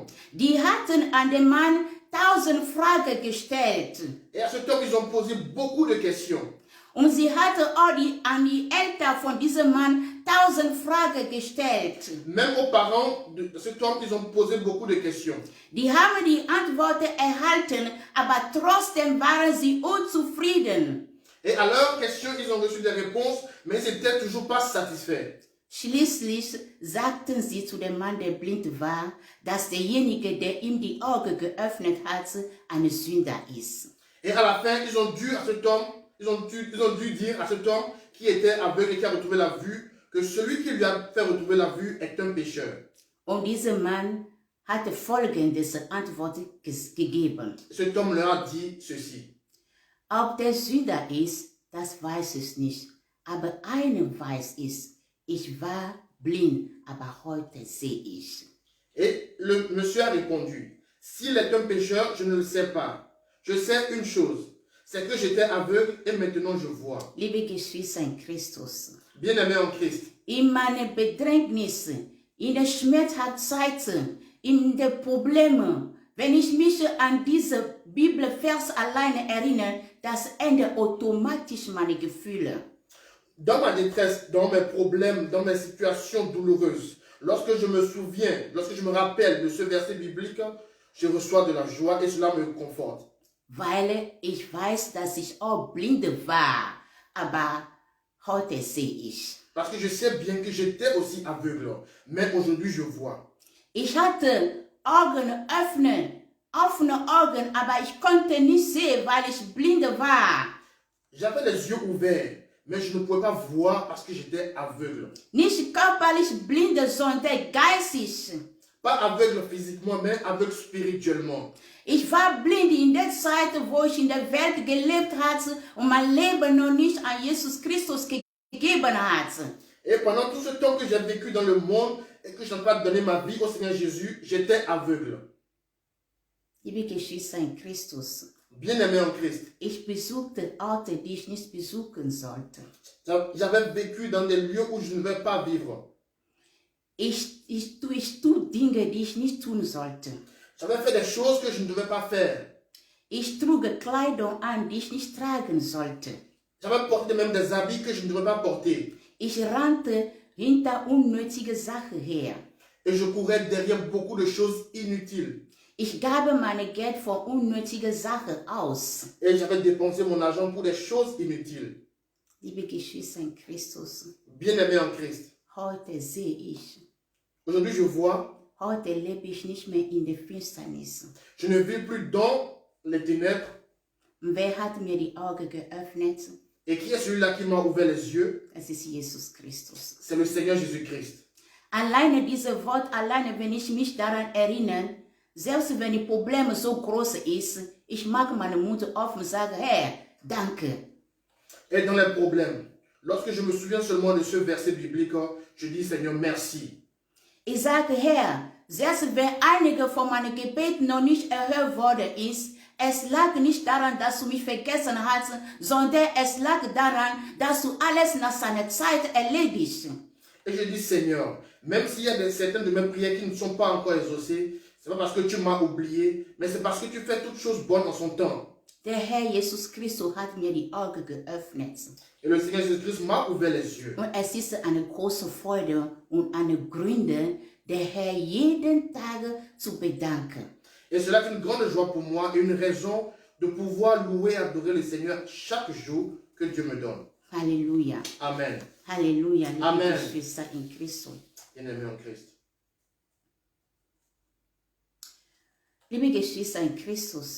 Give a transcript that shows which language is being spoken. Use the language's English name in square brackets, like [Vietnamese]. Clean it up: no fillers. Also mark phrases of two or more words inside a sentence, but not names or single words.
[German] Die hatten an den Mann 1000 Fragen gestellt. [French] Et à cet homme, ils ont posé beaucoup de questions. [German] Und sie hatte auch an die Eltern von diesem Mann 1000 Fragen gestellt. [French] Même aux parents de cet homme, ils ont posé beaucoup de questions. [German] Die haben die Antworten erhalten, aber trotzdem waren sie unzufrieden. [French] Et à leurs questions, ils ont reçu des réponses, mais ils n'étaient toujours pas satisfaits. [German] Schließlich sagten sie zu dem Mann, der blind war, dass derjenige, der ihm die Augen geöffnet hat, ein Sünder ist. [French] Et à la fin, ils ont dû dire à cet homme qui était aveugle et qui a retrouvé la vue, que celui qui lui a fait retrouver la vue est un pécheur. [German] Und dieser Mann hatte folgendes Antwort gegeben. [French] Cet homme leur a dit ceci. [German] Ob der Sünder ist, das weiß ich nicht. Aber einen weiß ich. Ich war blind, aber heute sehe ich. [French] Et le monsieur a répondu, s'il est un pécheur, je ne le sais pas. Je sais une chose, c'est que j'étais aveugle et maintenant je vois. [German] Liebe Geschwister in Christus, [French] Bien-aimé en Christ, [German] in meinen Bedrängnissen, in den Schmerzzeiten, in den Problemen, wenn ich mich an diese Bibelvers alleine erinnere, das ändert automatisch meine Gefühle. [French] dans ma détresse, dans mes problèmes, dans mes situations douloureuses, lorsque je me souviens, lorsque je me rappelle de ce verset biblique, je reçois de la joie et cela me conforte. [German] Weil ich weiß, dass ich auch blind war, aber heute sehe ich. [French] Parce que je sais bien que j'étais aussi aveugle, mais aujourd'hui je vois. [German] Ich hatte offene Augen, aber ich konnte nicht sehen, weil ich blind war. [French] J'avais les yeux ouverts, mais je ne pouvais pas voir parce que j'étais aveugle. [German] Nicht körperlich blind, sondern geistig. [French] Pas aveugle physiquement, mais aveugle spirituellement. [German] Ich war blind in der Zeit, wo ich in der Welt gelebt hatte und mein Leben noch nicht an Jesus Christus gegeben hatte. [French] Et pendant tout ce temps que j'ai vécu dans le monde et que je n'ai pas donné ma vie au Seigneur Jésus, j'étais aveugle. [German] Liebe Geschwister in Christus, [French] Bien-aimé en Christ, [German] ich besuchte Orte, die ich nicht besuchen sollte. [French] j'avais vécu dans des lieux où je ne vais pas vivre. [German] Ich tue Dinge, die ich nicht tun sollte. [French] J'avais fait des choses que je ne devais pas faire. [German] Ich trug Kleidung an, die ich nicht tragen sollte. [French] J'avais porté même des habits que je ne devais pas porter. [German] Ich rannte hinter unnötige Sachen her. [French] Et je courais derrière beaucoup de choses inutiles. [German] Ich gabe meine Geld für unnötige Sachen aus. [French] Et j'avais dépensé mon argent pour des choses inutiles. [German] Liebe Geschwister in Christus, [French] Bien-aimé en Christ, [German] heute sehe ich. [French] aujourd'hui je vois, [German] Heute lebe ich nicht mehr in der Finsternis. [French] je ne vis plus dans les ténèbres. [German] Und wer hat mir die Augen geöffnet? [French] Et qui est celui-là qui m'a ouvert les yeux? [German] Es ist Jesus Christus. [French] C'est le Seigneur Jésus-Christ. [German] Alleine dieses Wort, alleine wenn ich mich daran erinnere, selbst wenn die Probleme so groß ist, ich mag meine Mund offen und sage, Herr, danke. [French] Et dans les problèmes, lorsque je me souviens seulement de ce verset biblique, je dis Seigneur, merci. [German] Ich sage, Herr, selbst wenn einige von meinen Gebeten noch nicht erhört worden ist, es lag nicht daran, dass du mich vergessen hast, sondern es lag daran, dass du alles nach seiner Zeit erledigst. [French] Et je dis Seigneur, même s'il y a certaines de mes prières qui ne sont pas encore exaucées, c'est pas parce que tu m'as oublié, mais c'est parce que tu fais toutes choses bonnes en son temps. [German] Der Herr Jesus Christus hat mir die Augen geöffnet. [French] Et le Seigneur Jésus-Christ m'a ouvert les yeux. [German] Und es ist eine große Freude und eine Gründe, der Herr jeden Tag zu bedanken. [French] Et cela est une grande joie pour moi et une raison de pouvoir louer et adorer le Seigneur chaque jour que Dieu me donne. [German] Halleluja. [French] Amen. [German] Halleluja, liebe [French] Amen. [German] Geschwister in Christus. [French] Bien-aimé en Christ. [German] Liebe Geschwister in Christus,